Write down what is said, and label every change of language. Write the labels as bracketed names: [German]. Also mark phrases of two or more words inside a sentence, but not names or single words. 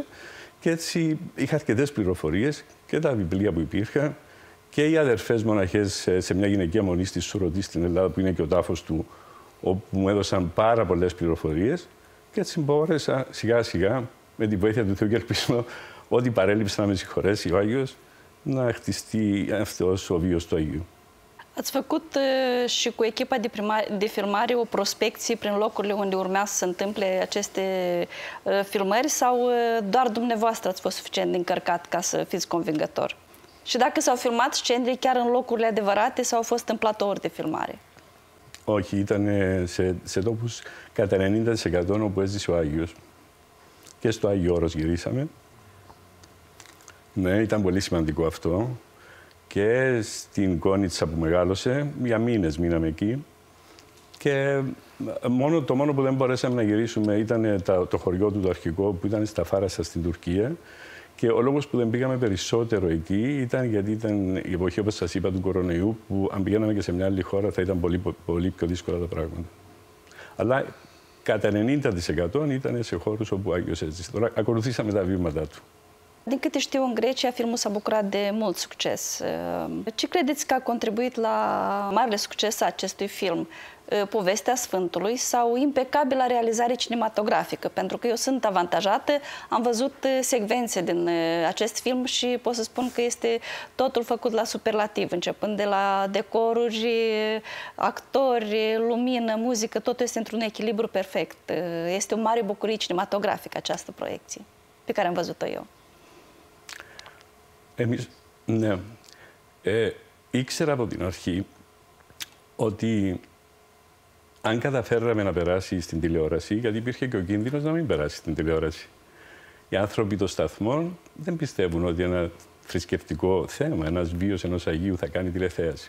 [Greek] Και έτσι είχα αρκετές πληροφορίες και τα βιβλία που υπήρχαν και οι αδερφές μοναχές σε μια γυναικεία μονή στη Σουρωτή στην Ελλάδα, που είναι και ο τάφος του, όπου μου έδωσαν πάρα πολλές πληροφορίες. Και έτσι μπόρεσα σιγά σιγά, με τη βοήθεια του Θεού και ελπίζω ότι παρέλειψα να με συγχωρέσει ο Άγιος, να χτιστεί αυτός ο βίος του Αγίου. [Romanian] Ați făcut și cu echipa de filmare o prospecție prin locurile unde urmează să se întâmple aceste filmări sau doar dumneavoastră ați fost suficient de încărcat ca să fiți convingător? Și dacă s-au filmat scenele chiar în locurile adevărate sau au fost în platouri de filmare? [Greek] Όχι, ήταν σε τόπους κατά 90% όπου έζησε ο Άγιος. Και στο Άγιο Όρος γυρίσαμε. Ναι, ήταν πολύ σημαντικό αυτό. Και στην Κόνιτσα που μεγάλωσε, για μήνες μείναμε εκεί. Και το μόνο που δεν μπορέσαμε να γυρίσουμε ήταν το χωριό του, το αρχικό, που ήταν στα Φάρασα στην Τουρκία. Και ο λόγος που δεν πήγαμε περισσότερο εκεί ήταν γιατί ήταν η εποχή, όπως σας είπα, του κορονοϊού, που αν πηγαίναμε και σε μια άλλη χώρα θα ήταν πολύ πιο δύσκολα τα πράγματα. Αλλά κατά 90% ήταν σε χώρους όπου ο Άγιος έζησε. Τώρα ακολουθήσαμε τα βήματα του. [Romanian] Din câte știu, în Grecia, filmul s-a bucurat de mult succes. Ce credeți că a contribuit la marele succes a acestui film? Povestea Sfântului sau impecabila realizare cinematografică? Pentru că eu sunt avantajată, am văzut secvențe din acest film și pot să spun că este totul făcut la superlativ, începând de la decoruri, actori, lumină, muzică, totul este într-un echilibru perfect. Este o mare bucurie cinematografică această proiecție pe care am văzut-o eu. [Greek] Ναι. Ήξερα από την αρχή ότι αν καταφέραμε να περάσει στην τηλεόραση, γιατί υπήρχε και ο κίνδυνος να μην περάσει στην τηλεόραση. Οι άνθρωποι των σταθμών δεν πιστεύουν ότι ένα θρησκευτικό θέμα, ένας βίος ενός Αγίου θα κάνει τηλεθέαση.